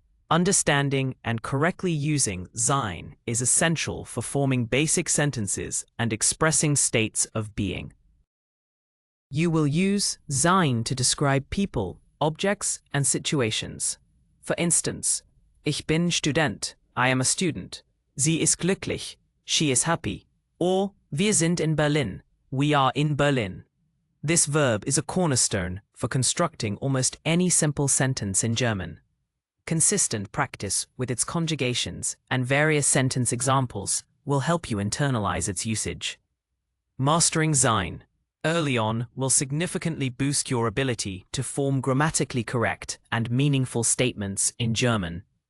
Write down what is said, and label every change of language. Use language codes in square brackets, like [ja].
[en] Understanding and correctly using sein is essential for forming basic sentences and expressing states of being. You will use sein to describe people, objects, and situations. For instance, [de] ich bin Student, [en] I am a student. [de] Sie ist glücklich, [en] she is happy. Or, [de] wir sind in Berlin, [en] we are in Berlin. This verb is a cornerstone for constructing almost any simple sentence in German. Consistent practice with its conjugations and various sentence examples will help you internalize its usage. Mastering sein early on will significantly boost your ability to form grammatically correct and meaningful statements in German.